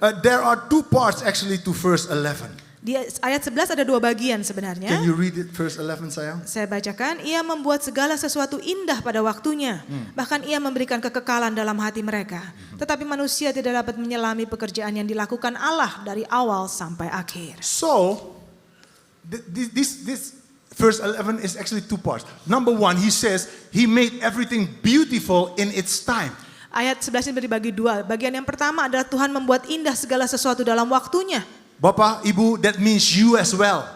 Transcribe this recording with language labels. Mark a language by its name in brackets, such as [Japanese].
[English] There are two parts actually to verse 11. [Indonesian] Di ayat 11 ada dua bagian sebenarnya. [English] Can you read it, verse 11 sayang? [Indonesian] Saya bacakan, ia membuat segala sesuatu indah pada waktunya. Bahkan ia memberikan kekekalan dalam hati mereka. Tetapi manusia tidak dapat menyelami pekerjaan yang dilakukan Allah dari awal sampai akhir. [English] So, this verse 11 is actually two parts. Number one, he says, he made everything beautiful in its time. [Indonesian] Ayat 11 ini dibagi dua. Bagian yang pertama adalah Tuhan membuat indah segala sesuatu dalam waktunya. Bapak, Ibu, [English] that means you as well.